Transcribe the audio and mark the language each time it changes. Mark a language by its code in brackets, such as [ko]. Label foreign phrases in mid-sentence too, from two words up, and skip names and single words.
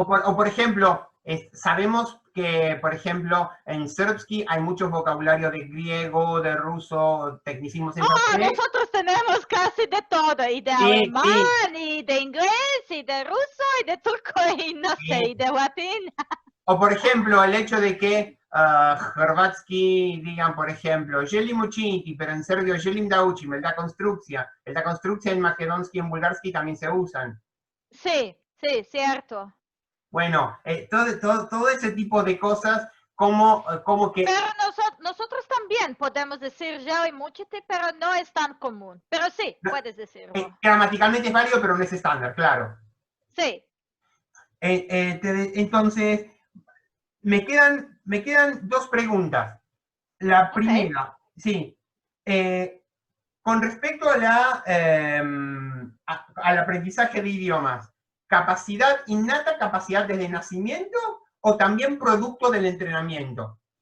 [es] O por ejemplo, sabemos que, por ejemplo, en Serbsky hay mucho vocabulario de griego, de ruso, tecnicismos en japonés. Nosotros tenemos casi de todo, y de alemán, y de inglés, y de ruso, y de turco, y no sé, y de latín. O por ejemplo, el hecho de que hrvatsky digan, por ejemplo, [hr] želim učiniti, [es] pero en serbio [sr] želim da učim, [es] el da construccija en makedonski y en bulgarski también se usan. Sí, sí, cierto. Bueno, todo ese tipo de cosas, como que... Pero nosotros también podemos decir [sr] želim učiti, [es] pero no es tan común. Pero sí, puedes decirlo. Gramaticalmente es válido, pero no es estándar, claro. Sí. Entonces, me quedan 2 preguntas. La primera, sí, con respecto al aprendizaje de idiomas, ¿capacidad innata, capacidad desde nacimiento o también producto del entrenamiento?